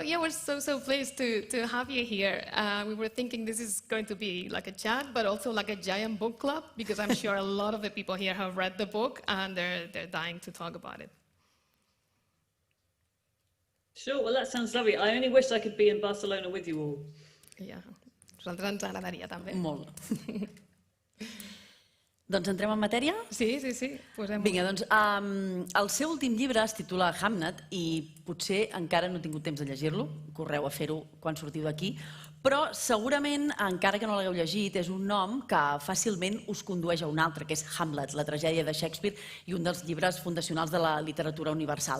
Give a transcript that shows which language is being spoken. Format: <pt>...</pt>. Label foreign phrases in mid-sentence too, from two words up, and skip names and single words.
<en>Yeah, we're so pleased to have you here. We were thinking this is going to be like a chat, but also like a giant book club, because I'm sure a lot of the people here have read the book and they're dying to talk about it. Sure, well, that sounds lovely. I only wish I could be in Barcelona with you all. Yeah,</en> <ca>a nosaltres ens agradaria també. Molt. Doncs entrem en matèria? Sí. Posem-ho. Vinga, doncs el seu últim llibre es titula Hamnet i potser encara no he tingut temps de llegir-lo, correu a fer-ho quan sortiu d'aquí, però segurament, encara que no l'hagueu llegit, és un nom que fàcilment us condueix a un altre, que és Hamlet, la tragèdia de Shakespeare i un dels llibres fundacionals de la literatura universal.</ca>